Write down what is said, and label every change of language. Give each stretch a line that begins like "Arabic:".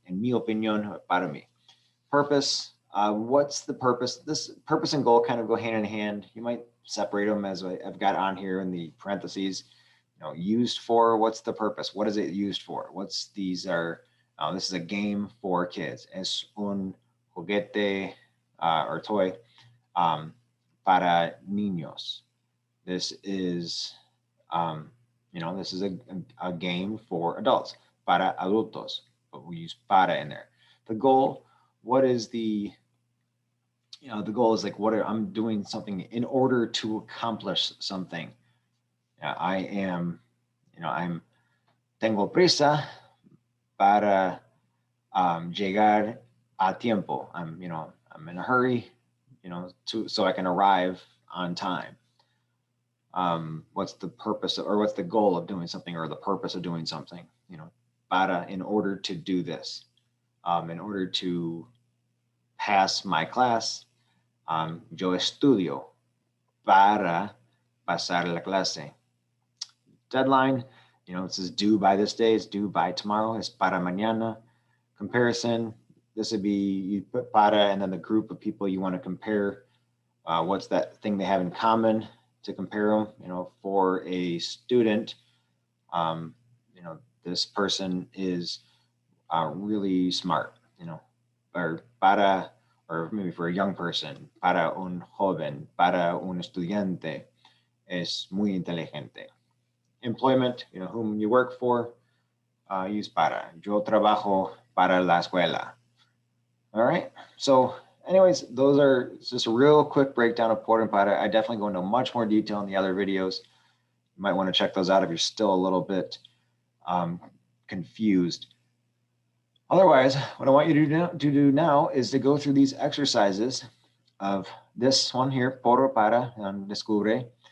Spanish: En mi opinión, para mí.
English: Purpose, what's the purpose? This purpose and goal kind of go hand in hand. You might separate them as I've got on here in the parentheses. You know, used for, what's the purpose? What is it used for? What's these are, this is a game for kids.
Spanish: Es un juguete
English: or toy
Spanish: para niños.
English: This is, you know, this is a game for adults,
Spanish: para adultos,
English: but we use para in there. The goal, what is the, you know, the goal is like, I'm doing something in order to accomplish something. I am, you know,
Spanish: tengo prisa para llegar a tiempo.
English: You know, I'm in a hurry, you know, so I can arrive on time. What's the purpose or what's the goal of doing something or the purpose of doing something? You know, para, in order to do this, in order to pass my class,
Spanish: yo estudio para pasar la clase.
English: Deadline, you know, it says due by this day, it's due by tomorrow, it's
Spanish: para mañana.
English: Comparison, this would be, you put para and then the group of people you want to compare. What's that thing they have in common to compare them? You know, for a student, you know, this person is really smart, you know, or para, or maybe for a young person,
Spanish: para un joven, para un estudiante, es muy inteligente.
English: Employment, you know, whom you work for, use para.
Spanish: Yo trabajo para la escuela.
English: All right. So anyways, those are just a real quick breakdown of por and para. I definitely go into much more detail in the other videos. You might want to check those out if you're still a little bit confused. Otherwise, what I want you to do now is to go through these exercises of this one here, por or para, on Descubre.